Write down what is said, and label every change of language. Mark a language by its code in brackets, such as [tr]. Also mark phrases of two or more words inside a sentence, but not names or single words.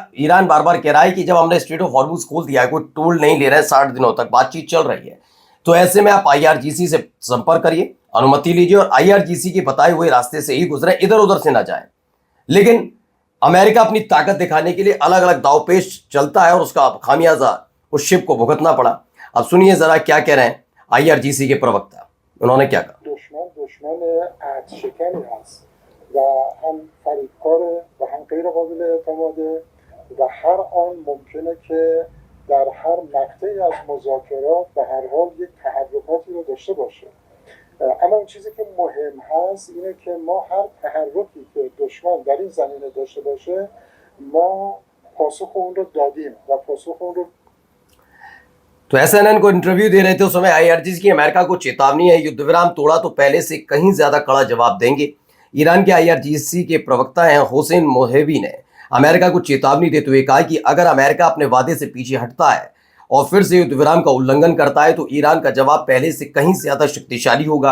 [hi] ईरान बार बार कह रहा है कि जब हमने स्ट्रेट ऑफ हॉर्मुज खोल दिया है, कोई टोल नहीं ले रहे हैं, 60 दिनों तक बातचीत चल रही है, तो ऐसे में आप आईआरजीसी से संपर्क करिए, अनुमति लीजिए और आईआरजीसी के बताए हुए रास्ते से ही गुजरे, इधर उधर से ना जाए। लेकिन अमेरिका अपनी ताकत दिखाने के लिए अलग अलग दावपेच चलता है और उसका खामियाजा उस शिप को भुगतना पड़ा। अब सुनिए जरा क्या कह रहे हैं आईआरजीसी के प्रवक्ता, उन्होंने क्या कहा। [fa] दुश्मन عهدشکنی هست و هم فریبکاره و هم غیر قابل اعتماده و هر آن ممکنه که در هر مقطعی از مذاکرات به هر حال یک تحرکاتی رو داشته باشه. اما اون چیزی که مهم هست اینه که ما هر تحرکی که دشمن در این زمینه داشته باشه ما پاسخ اون رو دادیم و پاسخ اون رو [hi] तो एसएनएन को इंटरव्यू दे रहे थे उस समय आईआरजीसी की अमेरिका को चेतावनी है, युद्ध विराम तोड़ा तो पहले से कहीं ज्यादा कड़ा जवाब देंगे। ईरान के आईआरजीसी के प्रवक्ता हैं हुसैन मोहेबी ने अमेरिका को चेतावनी देते हुए कहा कि अगर अमेरिका अपने वादे से पीछे हटता है और फिर से युद्ध विराम का उल्लंघन करता है तो ईरान का जवाब पहले से कहीं ज्यादा शक्तिशाली होगा।